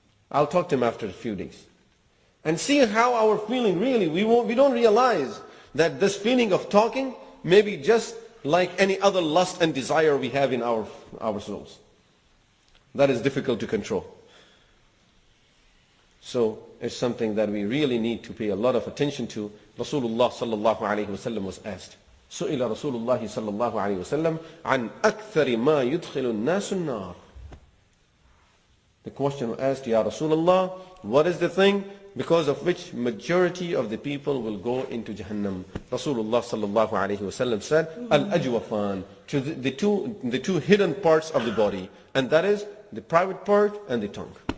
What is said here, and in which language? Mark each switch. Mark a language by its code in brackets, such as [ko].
[en] I'll talk to him after a few days. And see how our feeling really, we don't realize that this feeling of talking may be just like any other lust and desire we have in our souls. That is difficult to control. So it's something that we really need to pay a lot of attention to. Rasulullah sallallahu alayhi wa sallam was asked, [ar] سئل رسول الله صلى الله عليه وسلم عن أكثر ما يدخل الناس النار. [en] The question was asked, Ya Rasulullah, what is the thing because of which majority of the people will go into Jahannam? Rasulullah sallallahu alayhi wa sallam said, Al-Ajwafan, to the two hidden parts of the body, and that is the private part and the tongue.